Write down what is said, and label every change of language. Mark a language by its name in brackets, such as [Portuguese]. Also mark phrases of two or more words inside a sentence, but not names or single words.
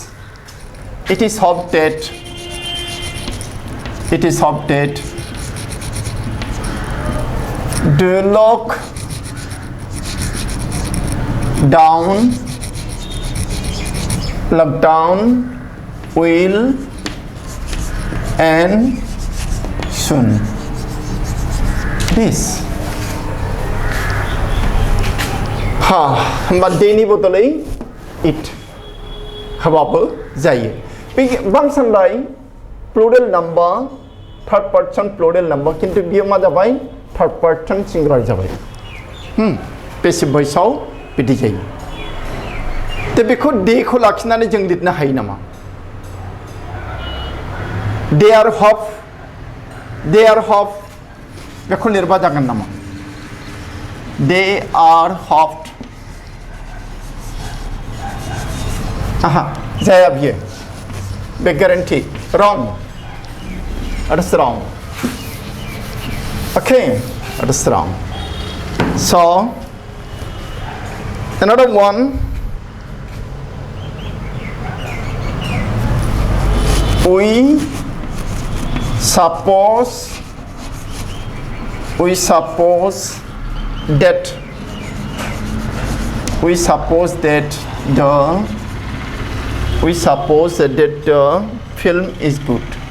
[English] It is hoped that the lockdown will end soon. [Bodo] This होमबा देनि बदलै it हाबाबो जायो बे बांसिनलाय [English] plural number third person plural number [Bodo] किन्तु बियो मा जाबाय [English] third person singular [Bodo] जाबाय [English] passive voice [Bodo] बिदि जायो दा बेखौ दे खौ लाखिनानै जों लिरनो हायो नामा [English] they are hope [Bodo] बेखौ लिरबा जागोन नामा [English] they are hoped [Bodo] जाया बियो बे [English] guarantee wrong that is wrong okay that is wrong so another one we suppose that the film is good.